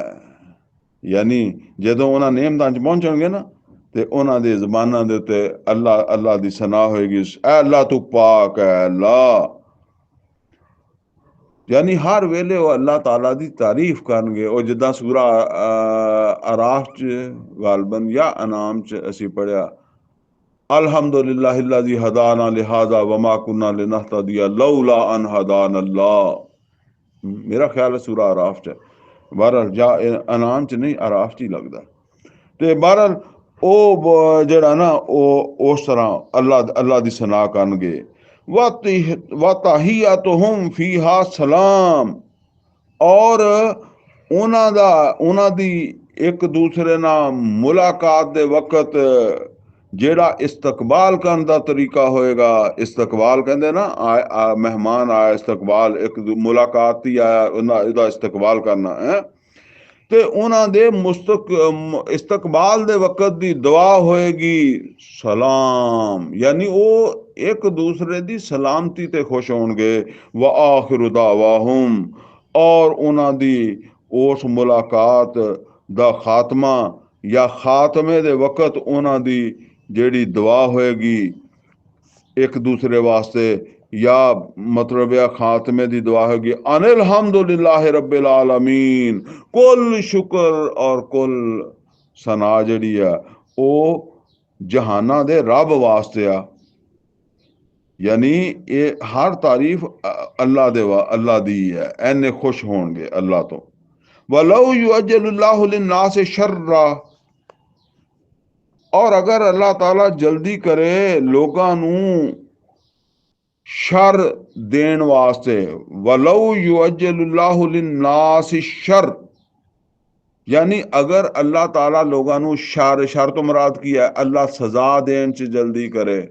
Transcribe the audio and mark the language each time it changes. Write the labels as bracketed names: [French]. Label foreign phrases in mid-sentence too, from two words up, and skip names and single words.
[Punjabi] یعنی جدوں اوہناں نعمتاں چ پہنچن گے نا، تے اوہناں دے زباناں دے اُتے اللہ اللہ دی ثنا ہووے گی، اے اللہ توں پاک ہے اللہ. یعنی ہر ویلے او اللہ تعالیٰ دی تعریف کرن گے. اور جداں سورہ اعراف چ غالباً یا انعام چ اسی پڑھیا, [Arabic] الحمد لله الذي هدانا لهذا وما كنا لنهتدي لولا أن هدانا الله. [Punjabi] میرا خیال ہے سورہ اعراف چ، بہرحال یا انعام چ نہیں، اعراف چ ہی لگدا. تے بہرحال ਉਹ ਜਿਹੜਾ ਨਾ ਉਹ ਉਸ ਤਰ੍ਹਾਂ ਅੱਲਾ ਦੀ ਸਨਾ ਕਰਨਗੇ। [Arabic] وتحيتهم فيها سلام, [Punjabi] ਔਰ ਉਹਨਾਂ ਦੀ ਇੱਕ ਦੂਸਰੇ ਨਾਲ ਮੁਲਾਕਾਤ ਦੇ ਵਕਤ ਜਿਹੜਾ ਇਸਤਕਬਾਲ ਕਰਨ ਦਾ ਤਰੀਕਾ ਹੋਏਗਾ। ਇਸਤਕਬਾਲ ਕਹਿੰਦੇ ਨਾ, ਮਹਿਮਾਨ ਆਇਆ, ਇਸਤਕਬਾਲ ਇੱਕ ਮੁਲਾਕਾਤ ਹੀ ਆਇਆ, ਇਹਦਾ ਇਸਤਕਬਾਲ ਕਰਨਾ ਹੈ। ਤੇ ਉਹਨਾਂ ਦੇ ਇਸਤਕਬਾਲ ਦੇ ਵਕਤ ਦੀ ਦੁਆ ਹੋਏਗੀ ਸਲਾਮ, ਯਾਨੀ ਉਹ ਇੱਕ ਦੂਸਰੇ ਦੀ ਸਲਾਮਤੀ ਤੇ ਖੁਸ਼ ਹੋਣਗੇ। [Arabic] وآخر دعواهم, [Punjabi] اور ਉਹਨਾਂ ਦੀ ਉਸ ਮੁਲਾਕਾਤ ਦਾ ਖਾਤਮਾ ਜਾਂ ਖਾਤਮੇ ਦੇ ਵਕਤ ਉਹਨਾਂ ਦੀ ਜਿਹੜੀ ਦੁਆ ਹੋਏਗੀ ਇੱਕ ਦੂਸਰੇ ਵਾਸਤੇ, یا مطلب یا خاتمے دی دعا ہوگی [Arabic] أن الحمد لله رب العالمين, [Punjabi] کُل شکر اور کُل ثنا جیہڑی ہے او جہاناں دے رب واسطے آ. یعنی ایہہ ہر تعریف اللہ دے اللہ دی ہے، اینے خوش ہون گے اللہ توں. [Arabic] ولو يعجل الله للناس الشر, [Punjabi] اور اگر اللہ تعالیٰ جلدی کرے لوکاں نوں شر دین واسطے, [Arabic] ولو يعجل الله للناس الشر, [Punjabi] یعنی اگر اللہ تعالیٰ لوکاں نوں شر توں مراد کی ہے اللہ سزا دین چ جلدی کرے.